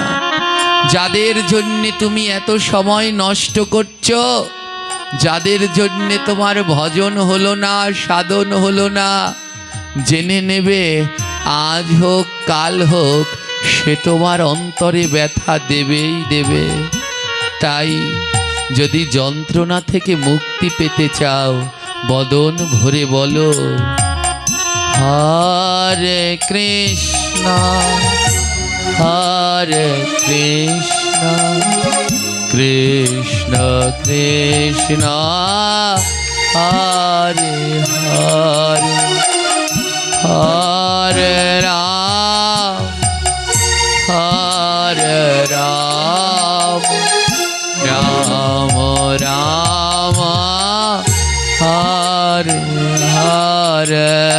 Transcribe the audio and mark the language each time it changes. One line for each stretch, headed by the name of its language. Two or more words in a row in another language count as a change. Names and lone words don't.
Bangla: যাদের জন্যে তুমি এত সময় নষ্ট করছো, যাদের জন্যে তোমার ভজন হলো না, সাধন হলো না, জেনে নেবে আজ হোক কাল হোক সে তোমার অন্তরে ব্যথা দেবেই দেবে। তাই যদি যন্ত্রণা থেকে মুক্তি পেতে চাও, বদন ভরে বলো হরে কৃষ্ণ
Sanskrit: Hare Krishna Krishna Krishna Hare Hare Hare Ram Hare Ram Ram Ram Hare Hare